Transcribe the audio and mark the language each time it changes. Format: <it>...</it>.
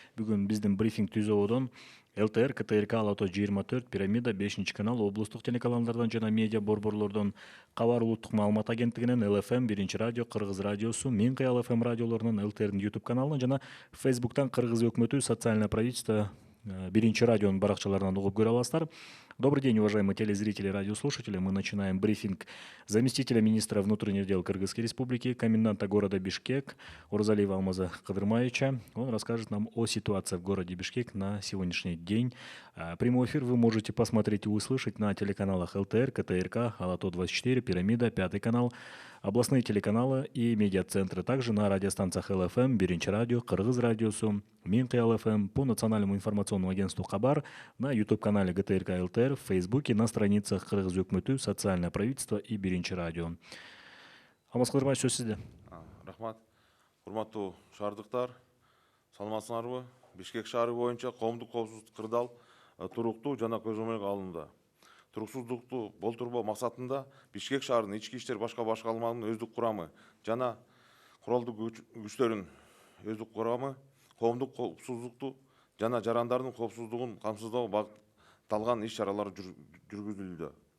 <ky>Бүгүн биздин брифинг түзүүбүдөн ЛТР, КТРК, Алато 24, Пирамида, 5 канал, облустук телеканалдардан жана медиа борборлордон, Кабар улуттук маалымат агенттигинен, ЛФМ, 1 радио, Кыргыз радиосу, Мин Кыял ФМ радиолорунун, ЛТРдин YouTube каналынан жана Фейсбуктан Кыргыз өкмөтү социальное правительство 1 радионун баракчаларынан угуп көрө аласыздар.</ky> <ru>Добрый день, уважаемые телезрители и радиослушатели. Мы начинаем брифинг заместителя министра внутренних дел Кыргызской Республики, коменданта города Бишкек Оразалиева Алмаза Кыдырмаевича. Он расскажет нам о ситуации в городе Бишкек на сегодняшний день. Прямой эфир вы можете посмотреть и услышать на телеканалах ЛТР, КТРК, Алато 24, Пирамида, 5 канал, областные телеканалы и медиацентры. Также на радиостанциях ЛФМ, 1 радио, Кыргыз радиосу, Мин Кыял ФМ, по национальному информационному агентству Кабар, на YouTube-канале ГТРК ЛТР, в Фейсбуке, на страницах Кыргыз өкмөтү, социальное правительство и 1 радио.</ru> <ky>Алмаз Кыдырмаевич, сөз сизде. Рахмат. Урматтуу шаардыктар, саламатсыңарбы? Бишкек шаары боюнча коомдук коопсуздук кырдаал туруктуу жана көзөмөлгө алынды. Туруксуздукту болтурбоо максатында Бишкек шаарынын ички иштер башка башкармаларынын өздүк курамы жана куралдуу күчтөрүнүн өздүк курамы коомдук коопсуздукту жана жарандардын коопсуздугун камсыздоо багытталган иш-чаралар жүргүзүлүүдө.</ky>